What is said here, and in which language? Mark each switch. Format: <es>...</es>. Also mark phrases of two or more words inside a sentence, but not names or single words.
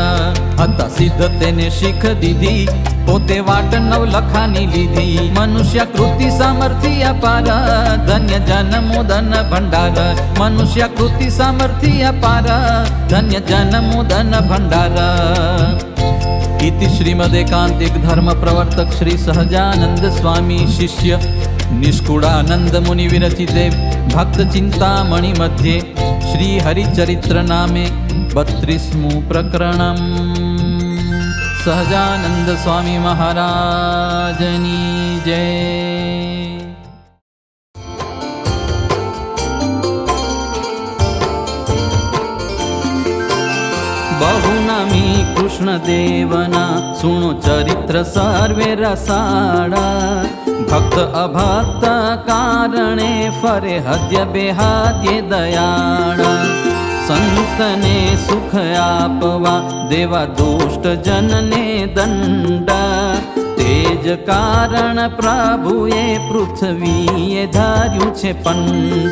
<gu>હતા સિદ્ધ તેને શીખ દીધી, પોતે વાટ નવ લખાની લીધી. મનુષ્ય કૃતિ સામર્થ્ય અપાર, ધન્ય જન્મો ધન ભંડાર. મનુષ્ય કૃતિ સામર્થ્ય અપાર, ધન્ય જન્મો ધન ભંડાર.</gu> <sa>इति श्रीमदेकांतिक धर्म प्रवर्तक श्री सहजानंद स्वामी शिष्य निष्कुड़ानंद मुनि विरचिते भक्त चिंतामणि मध्ये श्री हरिचरित्र नामे 32मुं प्रकरणम्।</sa> <gu>સહજાનંદ સ્વામી મહારાજની જય। બહુનામી કૃષ્ણ દેવના સુનો ચરિત્ર સર્વે રસાડા। ભક્ત અભક્ત કારણે ફરે હદ્ય બેહાદ્ય દયાળ સંતને સુખ આપવા દેવા દુષ્ટ જનને દંડ તેજ કારણ પ્રભુએ પૃથ્વીએ ધાર્યું છે પંડ</gu>